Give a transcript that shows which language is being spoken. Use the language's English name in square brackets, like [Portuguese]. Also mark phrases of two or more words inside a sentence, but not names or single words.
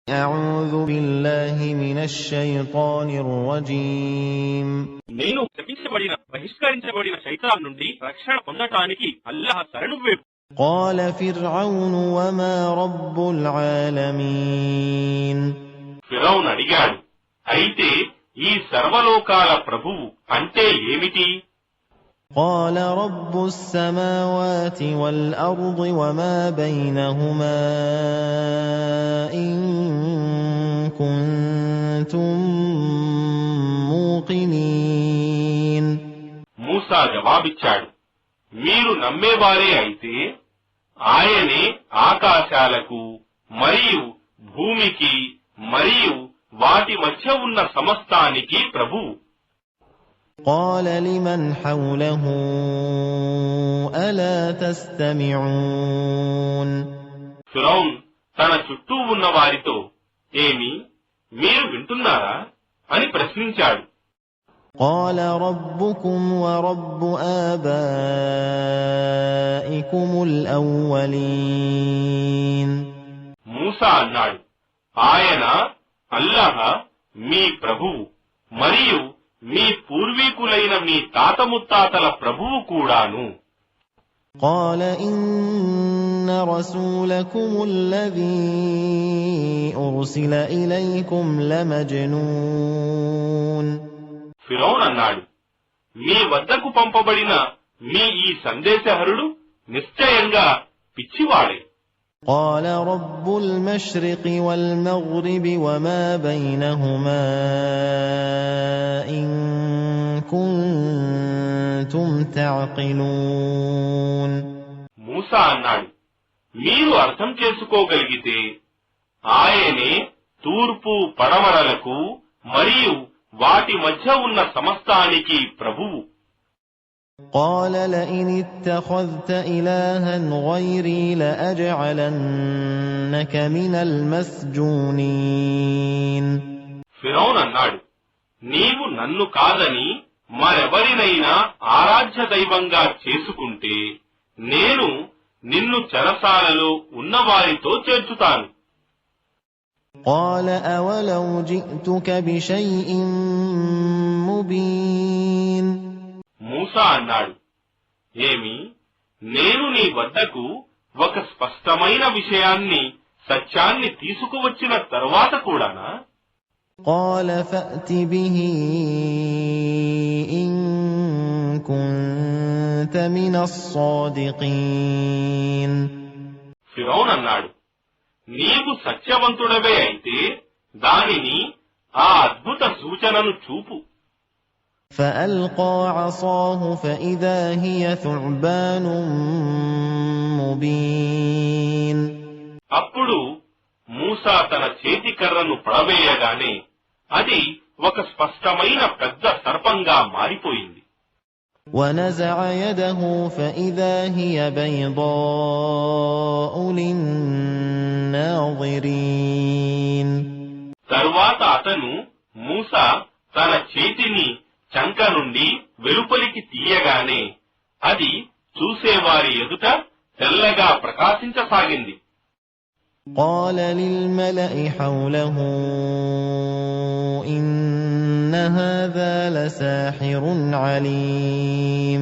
[Arabic] أعوذ بالله من الشيطان الرجيم [Telugu] నేను శపించబడిన బహిష్కరించబడిన శైతాన్ నుండి రక్షణ పొందటానికి అల్లాహ్ శరణు వేడు. [Arabic] قال فرعون وما رب العالمين [Telugu] ఫిరౌన్ అడిగాడు, అయితే ఈ సర్వలోకాల ప్రభువు అంటే ఏమిటి? [Arabic] قال رب السماوات والأرض وما بينهما إن كنتم موقنين. [Telugu] మూసా జవాబిచ్చాడు, మీరు నమ్మేవారే అయితే ఆయనే ఆకాశాలకు మరియు భూమికి మరియు వాటి మధ్య ఉన్న సమస్తానికి ప్రభువు. [Arabic] قال لمن حوله ألا تستمعون. [Telugu] ఫిరౌన్ తన చుట్టూ ఉన్న వారితో, ఏమి మీరు వింటున్నారా అని ప్రశ్నించాడు. [Arabic] قال ربكم ورب آبائكم الأولين. [Telugu] మూసా అన్నాడు, ఆయన అల్లాహ్ మీ ప్రభువు మరియు మీ పూర్వీకులైన మీ తాత ముత్తాతల ప్రభువు కూడాను. [Arabic] قال إن رسولكم الذي أرسل إليكم لمجنون. [Telugu] ఫిరౌన్ అన్నాడు, మీ వద్దకు పంపబడిన మీ ఈ సందేశహరుడు నిశ్చయంగా పిచ్చివాడే. [Arabic] قال رب المشرق والمغرب وما بينهما إن كنتم تعقلون. [Telugu] మూసా అన్నాడు, మీరు అర్థం చేసుకోగలిగితే ఆయనే తూర్పు పడమరలకు మరియు వాటి మధ్య ఉన్న సమస్తానికి ప్రభువు. [Arabic] قال لئن اتخذت إلها غيري لأجعلنك من المسجونين. [Telugu] ఫిరౌన్ అన్నాడు, నీవు నన్ను కాదని మరెవరినైనా ఆరాధ్య దైవంగా చేసుకుంటే నేను నిన్ను చెరసాలలో ఉన్నవారితో చేర్చుతాను. [Arabic] قال أولو جئتك بشيء مبين. [Telugu] మూసా అన్నాడు, ఏమి నేను నీ వద్దకు ఒక స్పష్టమైన విషయాన్ని సత్యాన్ని తీసుకువచ్చిన తరువాత కూడానా? [Arabic] قال فأت به إن كنت من الصادقين. [Telugu] ఫిరౌన్ అన్నాడు, నీవు సత్యవంతుడవే అయితే దానిని ఆ అద్భుత సూచనను చూపు. [Arabic] فألقى عصاه فإذا هي ثعبان مبين. [Telugu] అప్పుడు మూసా తన చేతి కర్రను పడవేయగానే అది ఒక స్పష్టమైన పెద్ద సర్పంగా మారిపోయింది. [Arabic] ونزع يده فإذا هي بيضاء للناظرين. [Telugu] తరువాత అతను మూసా తన చేతిని చంక నుండి వెలుపలికి తీయగానే అది చూసేవారి ఎదుట తెల్లగా ప్రకాశించసాగింది. [Arabic] قال للملأ حوله إن هذا لساحر عليم.